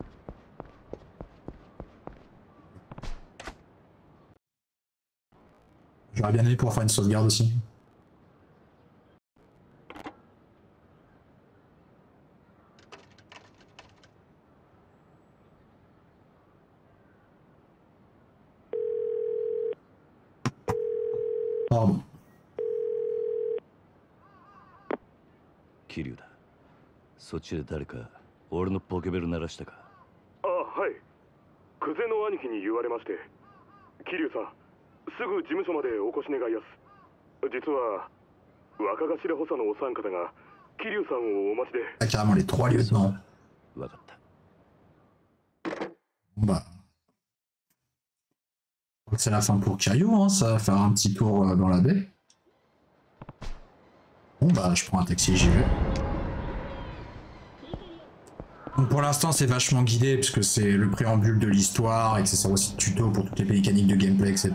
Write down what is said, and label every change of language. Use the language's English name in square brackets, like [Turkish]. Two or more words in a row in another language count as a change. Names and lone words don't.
[French] J'aurais bien aimé pouvoir faire une sauvegarde aussi. Pardon. [Japanese] 桐生だ。そっちで誰か俺のポケベル鳴らしたか。あ、はい。クゼの兄貴に言われまして。桐生さん、すぐ事務所までお越し願いやす。実は若頭補佐のお三方が桐生さんをお待ちで。 [French] Ah, carrément les 3 lieutenants. [Japanese] わかった。 [French] Bon bah. Je crois que c'est la fin pour Caillou, hein, ça va faire un petit tour dans la baie. Bon bah je prends un taxi et j'y vais. Donc pour l'instant c'est vachement guidé puisque c'est le préambule de l'histoire et que ça sert aussi de tuto pour toutes les mécaniques de gameplay, etc.